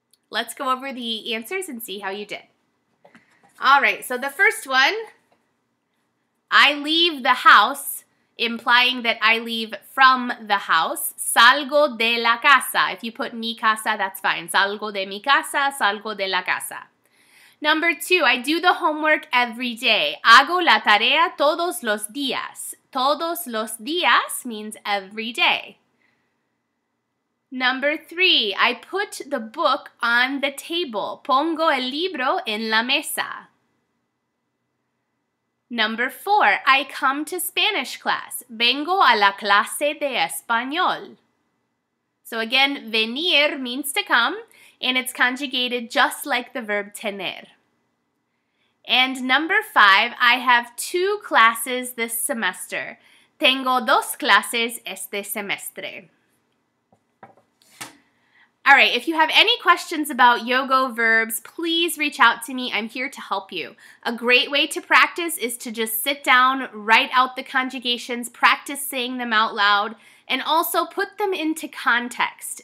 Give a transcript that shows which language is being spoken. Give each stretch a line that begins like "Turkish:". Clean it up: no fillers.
English: Let's go over the answers and see how you did. All right, so the first one, I leave the house, implying that I leave from the house.
Spanish: Salgo de la casa.
English: If you put mi casa, that's fine.
Spanish: Salgo de mi casa, salgo de la casa.
English: Number 2, I do the homework every day.
Spanish: Hago la tarea todos los días. Todos los días
English: means every day. Number 3, I put the book on the table.
Spanish: Pongo el libro en la mesa.
English: Number 4, I come to Spanish class.
Spanish: Vengo a la clase de español.
English: So again, venir means to come, and it's conjugated just like the verb tener. And number 5, I have 2 classes this semester.
Spanish: Tengo 2 clases este semestre.
English: All right, if you have any questions about Yogo verbs, please reach out to me. I'm here to help you. A great way to practice is to just sit down, write out the conjugations, practice saying them out loud, and also put them into context.